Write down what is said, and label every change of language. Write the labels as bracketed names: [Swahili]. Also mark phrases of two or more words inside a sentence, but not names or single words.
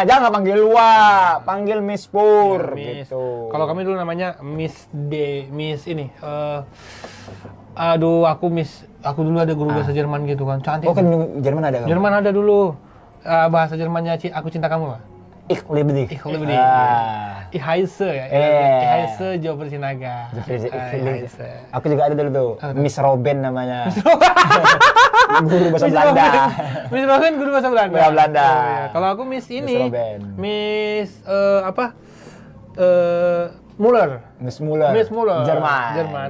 [Indonesian] Jangan panggil Wah, panggil Miss Pur gitu. Kalau kami dulu namanya Miss D, Miss ini. Aduh, aku dulu ada guru bahasa Jerman gitu kan. Cantik. Oh, kan Jerman ada kan? Jerman ada dulu. Bahasa Jermannya Aku Cinta Kamu lah. [German] Ich liebe dich. Ich liebe dich. Ich heiße ya. Ich heiße Joper Sinaga. [Indonesian] Aku juga ada dulu tuh. Miss Robin namanya. Guru bahasa Belanda. Miss Robin guru bahasa Belanda. Belanda. Oh, iya. Kalau aku Miss ini. Miss apa? Muller. Miss Muller. Jerman.